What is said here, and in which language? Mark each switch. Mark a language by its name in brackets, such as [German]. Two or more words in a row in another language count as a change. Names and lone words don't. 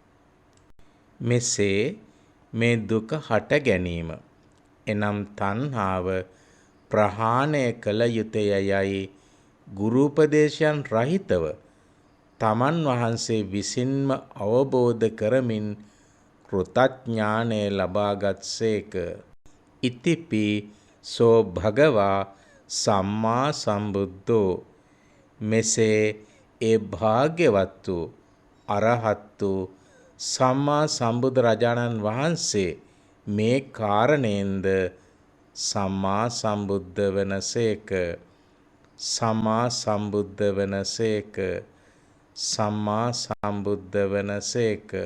[Sinhala] මෙසේ මේ දුක හට ගැනීම එනම් තණ්හාව ප්‍රහාණය කළ යුතුය යයි ගුරුපදේශයන් රහිතව තමන් වහන්සේ විසින්ම අවබෝධ කරමින් කෘතඥානය ලබාගත්සේක. [Pali] ඉතිපි සෝ භගවා සම්මා සම්බුද්ධෝ [Sinhala] මෙසේ ඒ භාග්‍යවත් වූ අරහත් වූ සම්මා සම්බුදුරජාණන් වහන්සේ මේ කාරණයෙන්ද සම්මා සම්බුද්ධ වනසේක. සම්මා සම්බුද්ධ වනසේක. සම්මා සම්බුද්ධ වනසේක.